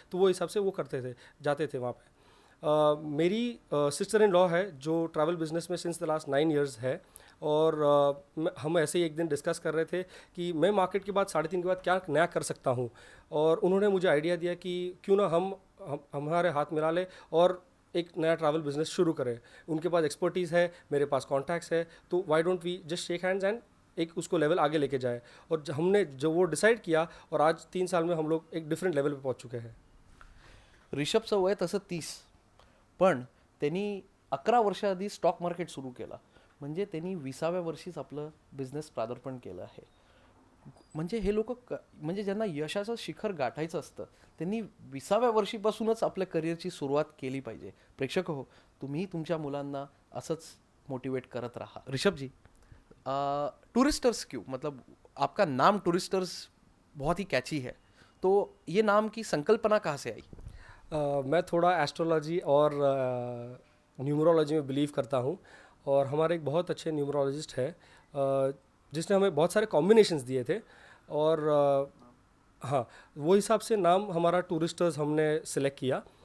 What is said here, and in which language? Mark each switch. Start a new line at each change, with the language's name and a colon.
Hindi: तो वो हिसाब से वो करते थे, जाते थे वहाँ पे। मेरी सिस्टर इन लॉ है जो ट्रैवल बिजनेस में
English: since the last 9 years
Hindi: है, और हम ऐसे ही एक दिन डिस्कस कर रहे थे कि मैं मार्केट के बाद 3:30 के बाद क्या नया कर सकता हूँ, और उन्होंने मुझे आइडिया दिया कि क्यों ना हम हमारे हाथ मिला ले और एक नया ट्रैवल बिजनेस शुरू करें। उनके पास एक्सपर्टीज़ है, मेरे पास कॉन्टैक्ट्स है, तो
English: why don't we just shake hands and
Hindi: एक उसको लेवल आगे लेके जाए। और हमने जो वो डिसाइड किया, और आज 3 साल में हम लोग एक डिफरेंट लेवल पे पहुंच चुके हैं।
Marathi: ऋषभचं वय तसं 30, पण त्यांनी 11 वर्ष आधी स्टॉक मार्केट सुरू केला, म्हणजे त्यांनी 20व्या वर्षीच आपलं बिझनेस प्रादार्पण केलं आहे. म्हणजे हे लोक म्हणजे ज्यांना यशाचं शिखर गाठायचं असतं त्यांनी 20व्या वर्षीपासूनच आपल्या करिअरची सुरुवात केली पाहिजे. प्रेक्षक हो, तुम्ही तुमच्या मुलांना असंच मोटिवेट करत राहा.
Hindi: ऋषभ जी, टूरिस्टर्स क्यों, मतलब आपका नाम टूरिस्टर्स बहुत ही कैची है, तो ये नाम की संकल्पना कहाँ से आई? मैं थोड़ा एस्ट्रोलॉजी और न्यूमरोलॉजी में बिलीव करता हूँ, और हमारे एक बहुत अच्छे न्यूमरोलॉजिस्ट है जिसने हमें बहुत सारे कॉम्बिनेशंस दिए थे, और हाँ, वो हिसाब से नाम हमारा टूरिस्टर्स हमने सेलेक्ट किया।